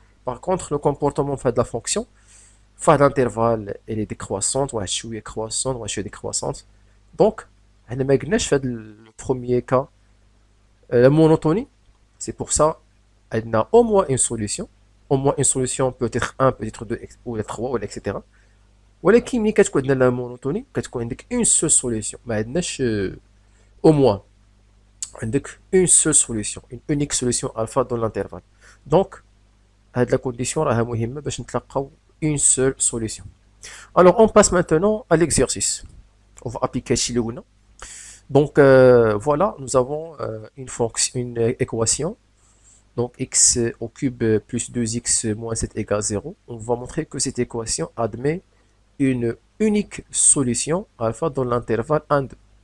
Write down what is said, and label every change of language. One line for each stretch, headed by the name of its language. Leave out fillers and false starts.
French: Par contre, le comportement de la fonction,
Arabic: فواحد
French: l'intervalle elle est décroissante
Arabic: واحد شويه
French: croissante واحد شويه décroissante. Donc,
Arabic: حنا ما قلناش في هذا
French: le premier cas la monotonie. C'est pour ça elle a au moins une solution. Au moins une solution peut être 1, peut être 2, ou 3, ou etc.
Arabic: ولكن ملي كتكون عندنا لا مونوتوني كتكون عندك اون سول سوليسيون ما عندناش
French: au moins
Arabic: عندك
French: une seule solution une unique solution alpha dans l'intervalle donc
Arabic: هاد
French: la condition
Arabic: راها مهمة باش نتلقاو
French: une seule solution. Alors on passe maintenant à l'exercice. On va appliquer
Arabic: هادشي اللي قلنا.
French: Donc voilà, nous avons une fonction, une équation. Donc x au cube plus 2x moins 7 égale 0. On va montrer que cette équation admet une unique solution alpha dans l'intervalle 1, 2.